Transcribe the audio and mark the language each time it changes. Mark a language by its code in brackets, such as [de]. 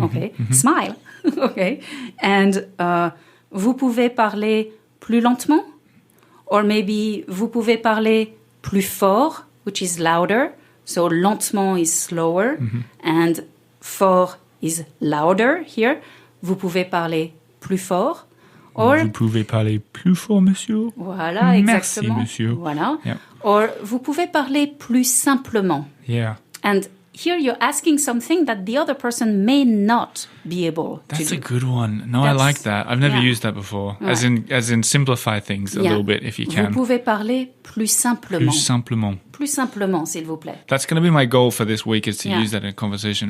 [en] Okay, smile. Okay, and [fr] vous pouvez parler plus lentement, [en] or maybe [fr] vous pouvez parler plus fort, [en] which is louder. So lentement is slower, and fort is louder here. [fr] Vous pouvez parler plus fort, or vous pouvez parler plus fort, monsieur. Voilà, exactement. Merci, monsieur. Voilà. [en] Yeah. [fr] Or vous pouvez parler plus simplement. [en] Yeah. And here you're asking something that the other person may not be able to do. That's a good one. No, I like that. I've never used that before. [fr] Ouais. [en] As in simplify things a little bit if you can. [fr] Vous pouvez parler plus simplement. Plus simplement. Plus simplement, s'il vous plaît. [en] That's going to be my goal for this week, is to use that in a conversation.